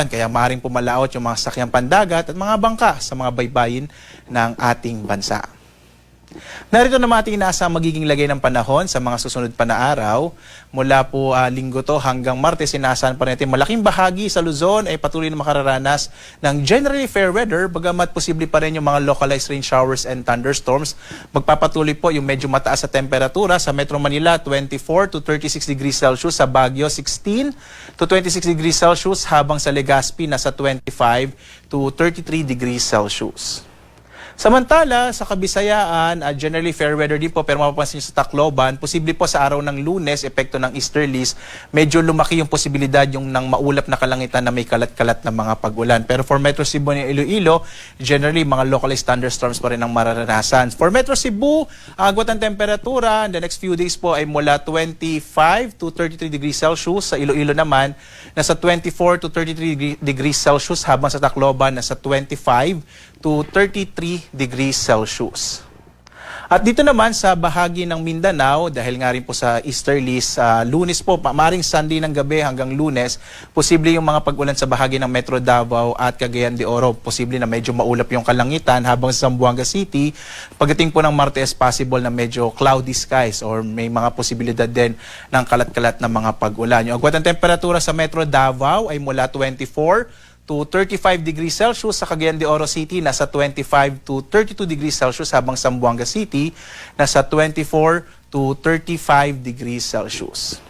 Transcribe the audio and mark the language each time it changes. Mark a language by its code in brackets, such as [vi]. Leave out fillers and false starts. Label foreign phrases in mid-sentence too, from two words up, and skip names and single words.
[tl] Kaya maaaring pumalaot yung mga sakyang pandagat at mga bangka sa mga baybayin ng ating bansa. Narito naman ating inaasang magiging lagay ng panahon sa mga susunod pa na araw. Mula po linggo to hanggang Martes, inaasahan pa natin malaking bahagi sa Luzon ay patuloy na makararanas ng [en] generally fair weather, [tl] bagamat posible pa rin yung mga [en] localized rain showers and thunderstorms. [tl] Magpapatuloy po yung medyo mataas sa temperatura sa Metro Manila, [en] 24 to 36 degrees Celsius, [tl] sa Baguio [en] 16 to 26 degrees Celsius, [tl] habang sa Legazpi nasa [en] 25 to 33 degrees Celsius. [tl] Samantala, sa Kabisayaan, [en] generally fair weather [tl] din po, pero mapapansin sa Tacloban, posible po sa araw ng Lunes, epekto ng easterlies, medyo lumaki yung posibilidad yung ng maulap na kalangitan na may kalat-kalat na mga pag-ulan. Pero [en] for Metro Cebu and Iloilo, generally [tl] mga [en] localized thunderstorms [tl] pa rin ang mararanasan. For Metro Cebu, agwat ng temperatura, [en] the next few days [tl] po ay mula [en] 25 to 33 degrees Celsius. [tl] Sa Iloilo naman, nasa [en] 24 to 33 degrees Celsius, [tl] habang sa Tacloban, nasa [en] 25 to 33 degrees Celsius. [tl] At dito naman sa bahagi ng Mindanao, dahil nga rin po sa easterlies, Lunes po, maaaring Sunday ng gabi hanggang Lunes, posible yung mga pag-ulan sa bahagi ng Metro Davao at Cagayan de Oro. Posible na medyo maulap yung kalangitan, habang sa Zamboanga City, pagdating po ng Martes, possible na medyo [en] cloudy skies or [tl] may mga posibilidad din ng kalat-kalat na mga pag-ulan. Yung agwat ng temperatura sa Metro Davao ay mula [en] 24 to 35 degrees Celsius. [tl] Sa Cagayan de Oro City, nasa [en] 25 to 32 degrees Celsius, [tl] habang sa Zamboanga City, nasa [en] 24 to 35 degrees Celsius.